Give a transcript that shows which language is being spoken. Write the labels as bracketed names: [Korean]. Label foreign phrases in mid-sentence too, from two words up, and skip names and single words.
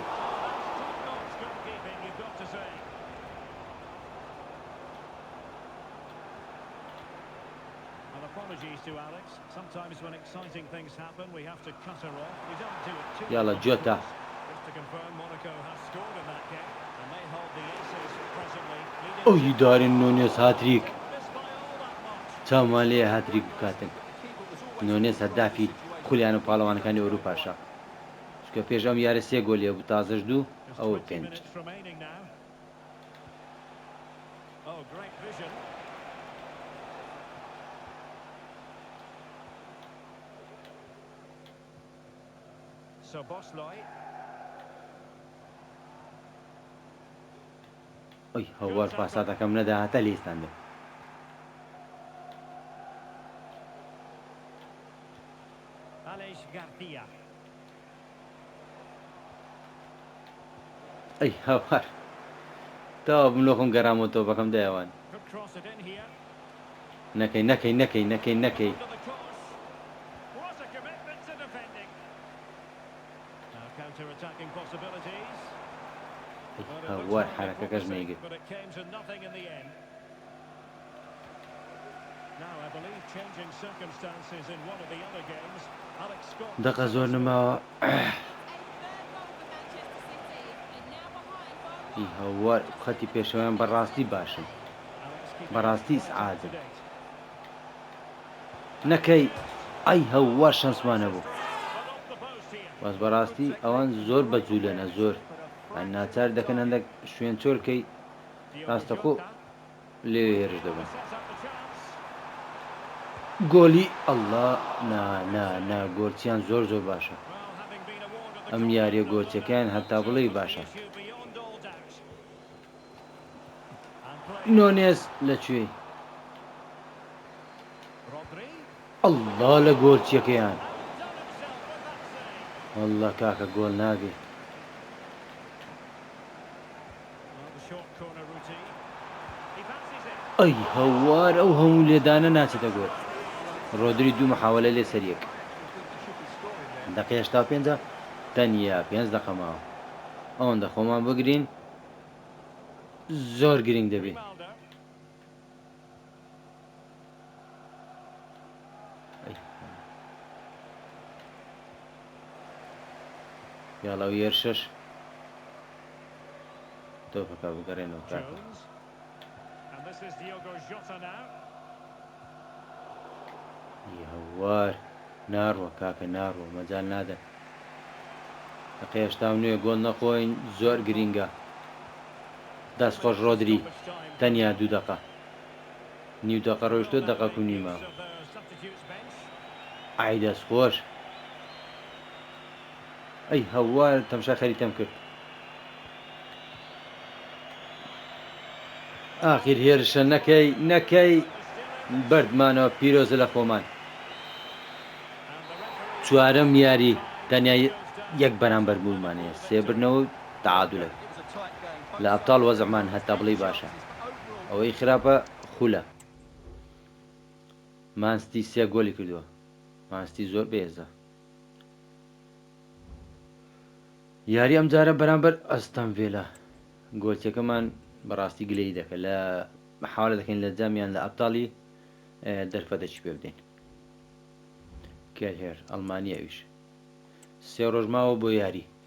[English] Goalkeeping, you've got to say. And apologies to Alex. Sometimes when exciting things happen, we have to cut her off. We don't do it too Yalla, often, Jota. of course. Just to confirm, Monaco has scored in that game, and they hold the aces presently. [Central Kurdish] ئەوی دارێن نۆنێز هاتریک [English] Missed by all that much. [Central Kurdish] چاومان لێ هاتریک بکاتن نۆنێز هەدافی خولیان و پاڵەوانەکانی ئەوروپاشە چکە پێش ئەم یارە سێ گۆلیە بوو تازەش دوو [English] Just [Central Kurdish] ئەوە 20 پێنج [English] minutes remaining now. Oh, great vision. So Bosley. [Central Kurdish] ئەی هەوار پاساتەکەم نەدا هەتە لێستاندە [English] Alex Garcia. [Central Kurdish] ئەی هەوار تاوا بم لۆ خۆم گەڕامەوە تۆپەکەم دایەوان [English] Could cross it in here. [Central Kurdish] نەکەی نەکەی نەکەی نەکەی نەکەی [English] Under the course. What a commitment to defending. Now counter-attacking possibilities. [Central Kurdish] ئەی [English] Well, it [Central Kurdish] هەوار [English] looks very [Central Kurdish] حرەکەکەش [English] promising, [Central Kurdish] نەیگرت [English] but it came to nothing in the end. Now, I believe changing circumstances in one of the other games. Alex Scott. [Central Kurdish] دقە زۆر نماوە [English] A third goal for Manchester City, and now behind by [Central Kurdish] ئەی [English] 1. [Central Kurdish] هەوار خەتی پێشەوەیان بەڕاستی باشن [English] Alex keeping [Central Kurdish] بەڕاستی [English] it right up [Central Kurdish] سعادە [English] to date. [Central Kurdish] نەکەی ئەی هەوار شانسمانە بوو [English] But off the post here. [Central Kurdish] باز بەڕاستی ئەوان زۆر بەجوولەنە زۆر ناچار دەکەن هەندێک شوێن چۆرکەی [English] Diogo [Central Kurdish] ڕاستەخۆ [English] Jota [Central Kurdish] لێ هێرش دەبن [English] sets up the chance. [Central Kurdish] گۆلی ئەڵڵا نا گۆرچیان زۆر زۆر باشە [English] Well, having been awarded the [Central Kurdish] ئەم [English] goal, [Central Kurdish] یاریە [English] it [Central Kurdish] گۆچەکەیان هەتا بڵێ [English] looks [Central Kurdish] باشە [English] the issue beyond all doubt. And play. [Central Kurdish] نۆنێز لەکوێ [English] Rodri. [Central Kurdish] الله لە گۆڵچیەکەیان [English] Outdone himself with that save. [Central Kurdish] والله کاکە گۆڵ نابێ [English] Well, the short corner routine. He fancies it. [Central Kurdish] ئەی هەوار ئەو هەموو لێدانە ناچێتە گۆڵ ڕۆدری دوو محاولە لێ سەریەک دقیقە 85 تەنیا 5 دقە ماوە ئەوەندە خۆمان بگرین زۆر گرنگ دەبێت [English] Grimaldo. [Central Kurdish] یاڵە و یێرشەش تۆپەکە بگەڕێنەوە کاکە [English] Jones. And this is Diogo Jota now. [Central Kurdish] هەوار ناڕوە کاکە ناڕوە مەجال نادە دقیقە 89 گۆڵ نەخۆین زۆر گرینگە دەستخۆش ڕۆدری [English] Stoppage time. [Central Kurdish] تەنیا 2 دقە نیو دقە ڕۆیشتۆ دقە و نیمە [English] Use of the substitutes bench. [Central Kurdish] ئای دەستخۆش ئەی هەوار تەمشا خەریتەم کرد ئاخیر هێرشە نەکەی بەردمانەوە پیرۆزە لە خۆمان [English] And the referee [Central Kurdish] چوارەم یاری تەنیا یەک بەرامبەر بوومانەیە سێ برنەوە تعادلە [English] It was a tight game. [Central Kurdish] لە ئەبتاڵ وەزعمان هەتا بڵێ باشە ئەوەی خراپە خولە مانستی سێ گۆلی کردووە مانستی زۆر بێزە یاری ئەم جارە بەرامبەر ئەستەم vێلا گۆلچەکەمان بەڕاستی گلەی دەکەن لە محاولە دەکەین لە جامیان لە ئەبتاڵی دەرفەتەچی پێ بدەین کێرهێر ئەڵمانیەویش سێ ڕۆژ ماوە بۆ یاری